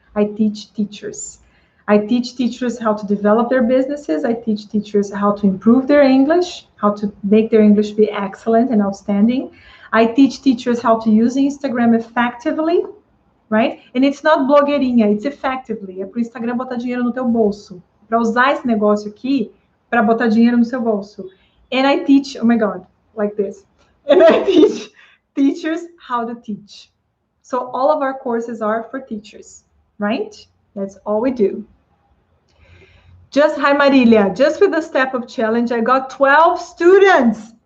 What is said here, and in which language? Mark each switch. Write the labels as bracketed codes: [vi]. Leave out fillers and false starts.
[en] I teach teachers. I teach teachers how to develop their businesses. I teach teachers how to improve their English, how to make their English be excellent and outstanding. I teach teachers how to use Instagram effectively, right? And it's not blogueirinha, it's effectively. [pt] É para o Instagram botar dinheiro no teu bolso. Para usar esse negócio aqui, para botar dinheiro no seu bolso. [en] And I teach, oh my God, like this. And I teach teachers how to teach. So all of our courses are for teachers, right? That's all we do. Hi, Marilia. Just with the step up challenge, I got 12 students.